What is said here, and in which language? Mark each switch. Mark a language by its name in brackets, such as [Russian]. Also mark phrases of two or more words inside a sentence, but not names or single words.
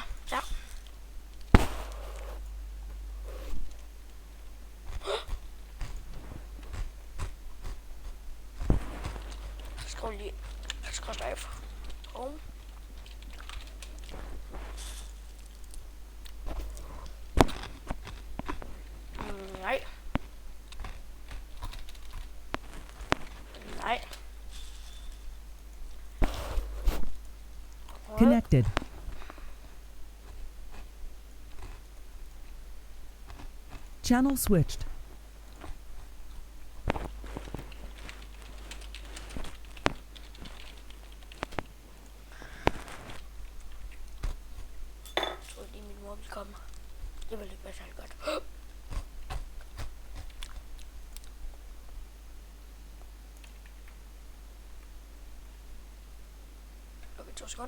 [Danish] Ja. Skru lige. Skru live. Home. Nej. Nej. Connected. [English] Channel switched. [Danish] Jeg tror lige min mor vil komme. Det vil ikke være særlig godt. Okay, 2 sekunder.